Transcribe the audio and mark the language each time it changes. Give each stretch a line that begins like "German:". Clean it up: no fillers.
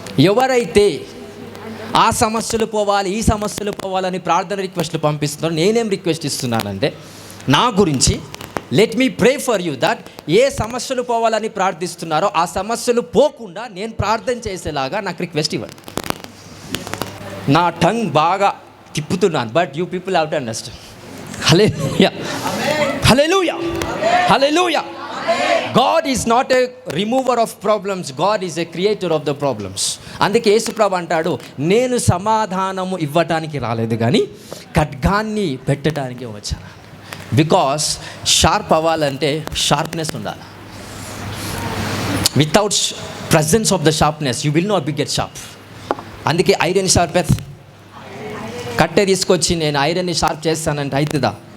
Telugu: ఎవరైతే ఆ సమస్యలు పోవాలి, ఈ సమస్యలు పోవాలని ప్రార్థన రిక్వెస్ట్లు పంపిస్తున్నారో నేనేం రిక్వెస్ట్ ఇస్తున్నానంటే నా గురించి
English: let me pray for you that
Telugu: ఏ సమస్యలు పోవాలని ప్రార్థిస్తున్నారో ఆ సమస్యలు పోకుండా నేను ప్రార్థన చేసేలాగా నాకు రిక్వెస్ట్ ఇవ్వండి. నా టంగ్ బాగా తిప్పుతున్నాను,
English: But you people have to understand. Hallelujah, hallelujah, hallelujah. God is not a remover of problems. God is a creator of the problems.
Telugu: అందుకే యేసుప్రభు అంటాడు, నేను సమాధానము ఇవ్వటానికి రాలేదు కానీ ఖడ్గాన్ని పెట్టడానికి వచ్చాను. బికాస్ షార్ప్ అవ్వాలంటే షార్ప్నెస్ ఉండాలి.
English: Without presence of the sharpness you will not be get sharp.
Telugu: అందుకే ఐరన్ షార్ప్, కట్టె తీసుకొచ్చి నేను ఐరన్ని షార్ప్ చేస్తానంటే అవుతుందా?